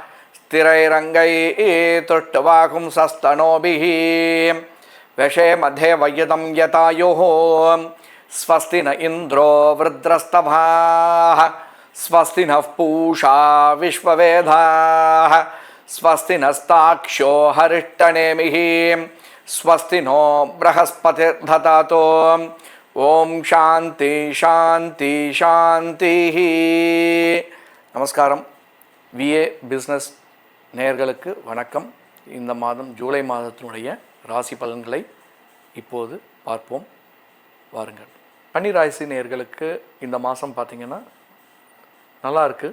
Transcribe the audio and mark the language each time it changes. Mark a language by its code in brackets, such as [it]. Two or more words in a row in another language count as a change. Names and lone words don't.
[sa] स्थिरैरङ्गैस्तुष्टुवागुंसस्तनूभिः व्यशेम देवयितं यतायुः स्वस्ति न इन्द्रो वृद्रस्तभाः स्वस्ति नः पूषा विश्ववेदाः स्वस्ति नस्ताक्ष्यो हरिष्टनेमिः स्वस्ति नो बृहस्पतिर्दधातु ओम शांति शांति शांति. [ta] நமஸ்காரம். விஏ பிஸ்னஸ் நேயர்களுக்கு வணக்கம். இந்த மாதம் ஜூலை மாதத்தினுடைய ராசி பலன்களை இப்போது பார்ப்போம் வாருங்கள். கன்னி ராசி நேயர்களுக்கு இந்த மாதம் பார்த்திங்கன்னா நல்லா இருக்குது.